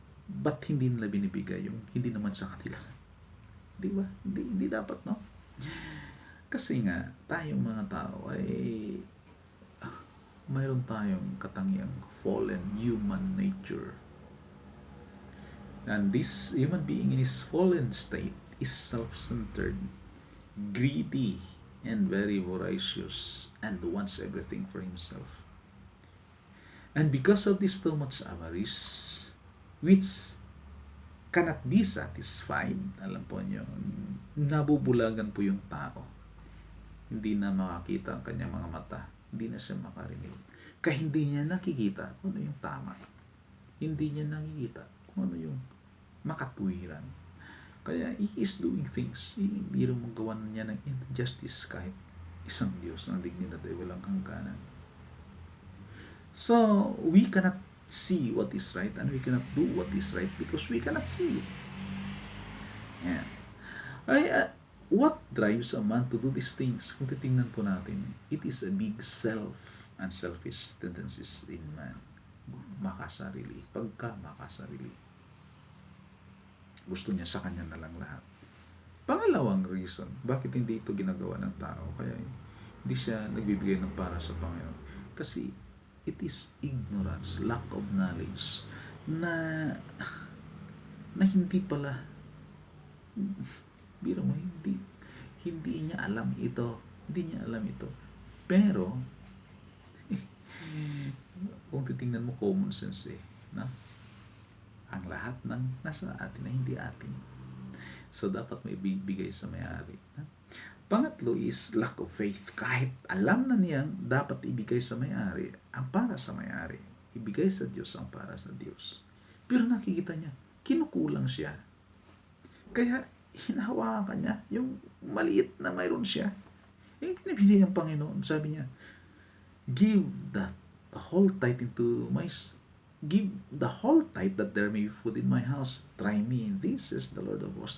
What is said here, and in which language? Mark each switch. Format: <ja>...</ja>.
<tl>Ba't hindi nila binibigay yung hindi naman sa kanila? Di ba? Hindi dapat, no? Kasi nga, tayong mga tao ay mayroon tayong katangiang fallen human nature.</tl> <en>And this human being in his fallen state is self-centered, greedy, and very voracious, and wants everything for himself. And because of this too much avarice, which cannot be satisfied,</en> <tl>alam po nyo, nabubulagan po yung tao. Hindi na makakita ang kanyang mga mata. Hindi na siya makarinig. Kaya hindi niya nakikita kung ano yung tama. Hindi niya nakikita kung ano yung makatuwiran. Kaya</tl> <en>he is doing things.</en> <tl>Biro mong gawan niya ng injustice kahit isang Diyos ng dignidad ay walang hangganan.</tl> <en>So, we cannot see what is right and we cannot do what is right because we cannot see it. Yeah. What drives a man to do these things?</en> <tl>Kung titingnan po natin,</tl> <en>it is a big self and selfish tendencies in man.</en> <tl>Makasarili. Pagka makasarili. Gusto niya sa kanya na lang lahat. Pangalawang reason, bakit hindi ito ginagawa ng tao? Kaya hindi siya nagbibigay ng para sa Panginoon. Kasi</tl> <en>it is ignorance, lack of knowledge,</en> <tl>na hindi pala, biro mo, hindi niya alam ito. Hindi niya alam ito. Pero, kung titingnan mo, common sense na? Ang lahat ng nasa atin na hindi atin. So, dapat may bigay sa may-ari. Pangatlo is lack of faith. Kahit alam na niyang dapat ibigay sa may-ari, ang para sa may-ari, ibigay sa Diyos ang para sa Diyos. Pero nakikita niya, kinukulang siya. Kaya, hinahawakan niya yung maliit na mayroon siya. Yung pinibigay ng Panginoon, sabi niya,</tl> <en>give the whole tithe give the whole tithe that there may be food in my house. Try me. This is the Lord of hosts.</en>